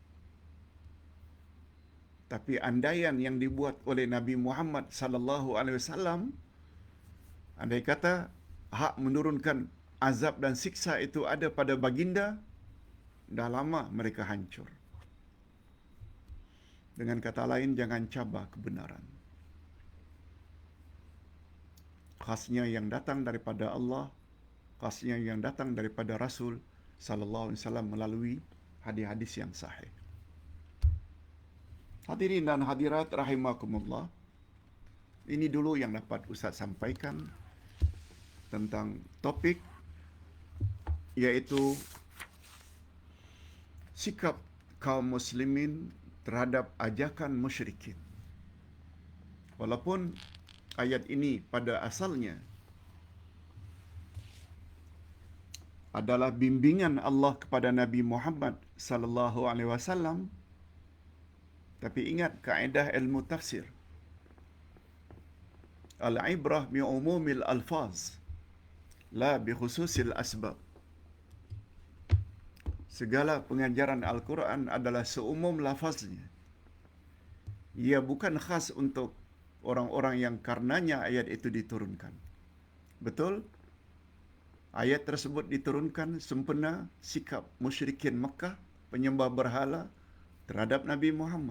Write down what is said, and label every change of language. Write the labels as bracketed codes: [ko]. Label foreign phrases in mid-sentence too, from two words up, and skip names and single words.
[ms] Tapi andaian yang dibuat oleh Nabi Muhammad [ar] صلى الله عليه وسلم, [ms] andai kata hak menurunkan azab dan siksa itu ada pada baginda, dah lama mereka hancur. Dengan kata lain, jangan cabar kebenaran. Khasnya yang datang daripada Allah, khasnya yang datang daripada Rasul [ar] صلى الله عليه وسلم [ms] melalui hadis-hadis yang sahih. Hadirin dan hadirat rahimakumullah. Ini dulu yang dapat Ustaz sampaikan tentang topik, iaitu sikap kaum muslimin terhadap ajakan musyrikin. Walaupun ayat ini pada asalnya adalah bimbingan Allah kepada Nabi Muhammad [ar] صلى الله عليه وسلم, [ms] tapi ingat kaedah ilmu tafsir, [ar] العبرة بعموم الألفاظ لا بخصوص الأسباب. [ms] Segala pengajaran Al-Quran adalah seumum lafaznya. Ia bukan khas untuk orang-orang yang karenanya ayat itu diturunkan. Betul? Ayat tersebut diturunkan sempena sikap musyrikin Makkah, penyembah berhala terhadap Nabi Muhammad.